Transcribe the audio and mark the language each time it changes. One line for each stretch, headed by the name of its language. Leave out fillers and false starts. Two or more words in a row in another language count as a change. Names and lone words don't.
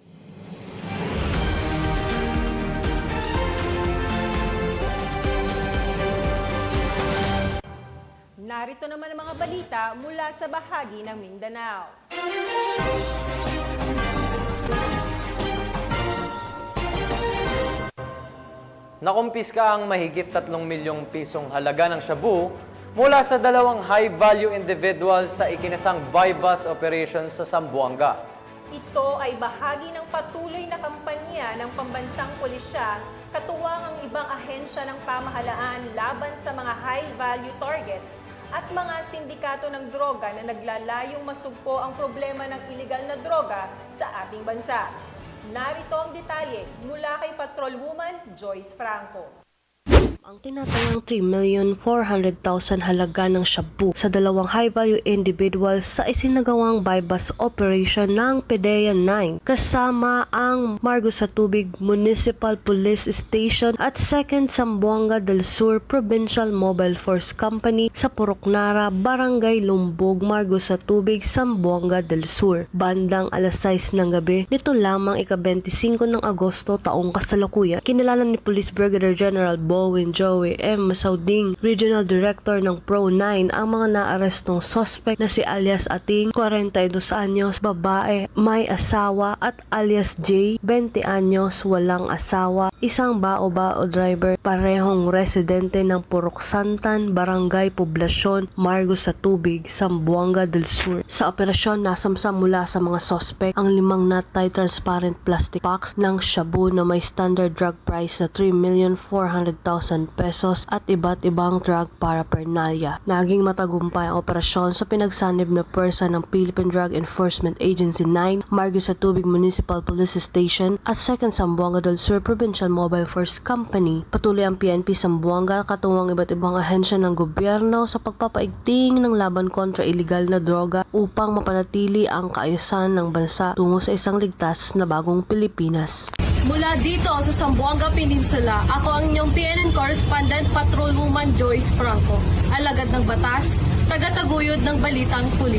Filipino: Narito naman ang mga balita mula sa bahagi ng Mindanao. Nakumpiska ang mahigit 3 milyong pisong halaga ng shabu mula sa 2
English: high-value individuals
Filipino: sa ikinasang
English: buy-bust operation
Filipino: sa Zamboanga. Ito ay bahagi ng patuloy na kampanya ng pambansang pulisya, katuwang ang ibang ahensya ng pamahalaan laban sa mga
English: high-value targets
Filipino: at mga sindikato ng droga na naglalayong masugpo ang problema ng iligal na droga sa ating bansa. Narito ang detalye mula kay Patrolwoman Joyce Franco. Ang tinatayang 3,400,000 halaga ng shabu sa 2
English: high-value individuals
Filipino: sa isinagawang
English: buy-bust operation
Filipino: ng PDEA 9 kasama ang Margo sa Tubig Municipal Police Station at 2nd Zamboanga del Sur Provincial Mobile Force Company sa Puroknara, Barangay Lumbog, Margo sa Tubig, Zamboanga del Sur. Bandang alas 6 ng gabi, nito lamang ika-25 ng Agosto taong kasalukuyan, kinilala ni Police Brigadier General Bowen Joey M. Masauding, Regional Director ng Pro-9, ang mga naarestong suspect na si alias Ating, 42 anyos, babae, may asawa, at alias J, 20 anyos, walang asawa, isang bao-bao driver, parehong residente ng Purok Santan, Barangay Poblasyon, Margo sa Tubig, Zamboanga del Sur. Sa operasyon, nasamsam mula sa mga suspect ang 5
English: nut-tie transparent plastic box
Filipino: ng shabu na may
English: standard drug price
Filipino: na 3,400,000 milyon pesos at iba't ibang
English: drug paraphernalia.
Filipino: Naging matagumpay ang operasyon sa pinagsanib na pwersa ng Philippine Drug Enforcement Agency 9, Margos sa Tubig Municipal Police Station at 2nd Zamboanga del Sur Provincial Mobile Force Company. Patuloy ang PNP Zamboanga katuwang iba't ibang ahensya ng gobyerno sa pagpapaigting ng laban kontra iligal na droga upang mapanatili ang kaayusan ng bansa tungo sa isang ligtas na bagong Pilipinas. Mula dito sa Zamboanga Peninsula, ako ang inyong PNN Correspondent Patrolwoman Joyce Franco, alagad ng batas, tagataguyod ng balitang pulis.